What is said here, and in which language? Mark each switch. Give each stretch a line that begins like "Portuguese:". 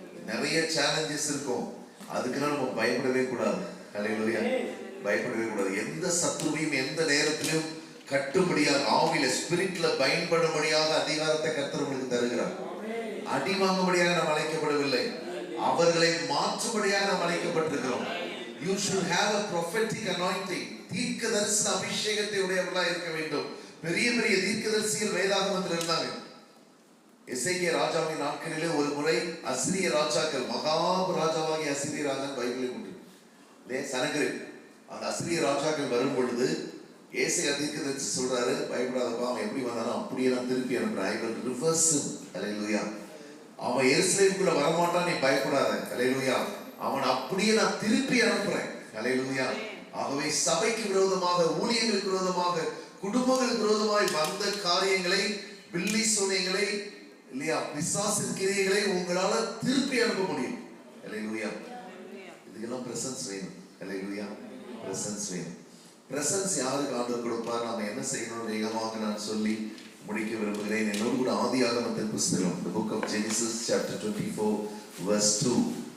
Tamil: நிறைய சேலஞ்சஸ் இருக்கும், அதுக்கெல்லாம் நம்ம பயப்படவே கூடாது. ஹல்லேலூயா. பயப்படவே கூடாது. எந்த சத்துருவையும் எந்த நேரத்திலும் கட்டும்படியாக, ஆவில ஸ்பிரிட்ல பயன்படும்படியாக அதிகாரத்தை கர்த்தர் உங்களுக்கு தருகிறார். அடி வாங்கும்படியாக நாம் அழைக்கப்படவில்லை, அவர்களை மாற்றும்படியாக நாம் அழைக்கப்பட்டிருக்கிறோம்.
English: You should have a prophetic anointing.
Tamil: தீர்க்கதரிசன அபிஷேகத்தை உடையவர்களா இருக்க வேண்டும். பெரிய பெரிய தீர்க்கதரிசிகள் வேதாகமத்தில் இருந்தாங்க. எசேக்கியா ராஜாவின் நாட்களிலே ஒரு முறை அசிரிய ராஜாக்கள், மகா ராஜாவாகிய அசிரிய ராஜா பைபிளை கொண்டு சனகரிப், அந்த அசிரிய ராஜாக்கள் வரும் பொழுது ஏசையா தீர்க்கதரிசி சொல்றாரு, பயப்படாதப்பா, அவன் எப்படி வந்தாலும் அப்படியே நான் திருப்பி அனுப்புறேன்.
English: I will reverse him.
Tamil: ஹல்லேலூயா. அவன் எருசலேமுக்குள்ள வரமாட்டான், நீ பயப்படாத. ஹல்லேலூயா. அவன் அப்படியே நான் திருப்பி அனுப்புறேன். ஹல்லேலூயா. ஆகவே சபைக்கு விரோதமாக, ஊழியர்களுக்கு விரோதமாக, குடும்பங்களுக்கு விரோதமாய் வந்த காரியங்களை, பில்லி சோனைகளை, இல்லையா, பிசாசின் கிரியைகளை உங்களால திருப்பி அனுப்ப முடியும். ஹல்லேலூயா. இதுக்கெல்லாம் பிரசன்ஸ் வேணும். ஹல்லேலூயா. பிரசன்ஸ் வேணும். பிரசன்ஸ் யாருக்கு ஆண்டவர் கொடுப்பார்? நாம என்ன செய்யணும் வேகமாக நான் சொல்லி முடிக்க விரும்புகிறேன். என்னோடு கூட ஆதியாகமத்தின் புஸ்தகம்,
English: the book of Genesis chapter 24 verse 2.